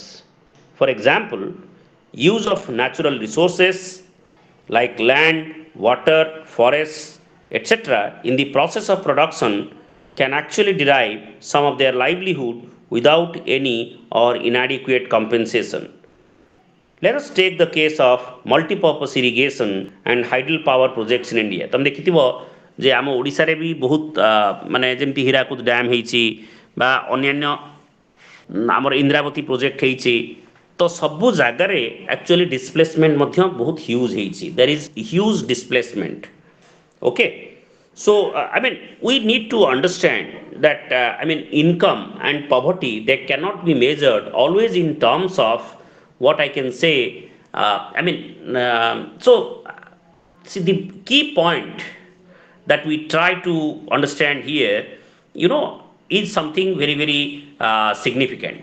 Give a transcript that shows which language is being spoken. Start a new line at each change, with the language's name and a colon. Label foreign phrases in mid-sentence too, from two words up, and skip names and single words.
English: For example, use of natural resources like land, water, forests, etc., in the process of production can actually derive some of their livelihood without any or inadequate compensation. Let us take the case of multipurpose irrigation and hydel power projects in India.
Odia: ତମେ ଦେଖିଥିବ ଯେ ଆମ ଓଡ଼ିଶାରେ ବି ବହୁତ ମାନେ ଯେମିତି ହୀରାକୁଦ ଡ୍ୟାମ୍ ହେଇଛି ବା ଅନ୍ୟାନ୍ୟ ଆମର ଇନ୍ଦ୍ରାବତୀ ପ୍ରୋଜେକ୍ଟ ହେଇଛି, ତ ସବୁ ଜାଗାରେ
English: actually displacement
Odia: ମଧ୍ୟ ବହୁତ ହ୍ୟୁଜ୍ ହେଇଛି.
English: There is huge displacement. ଓକେ, so I mean we need to understand that income and poverty, they cannot be measured always in terms of what I can say. So see, the key point that we try to understand here, is something very, very significant.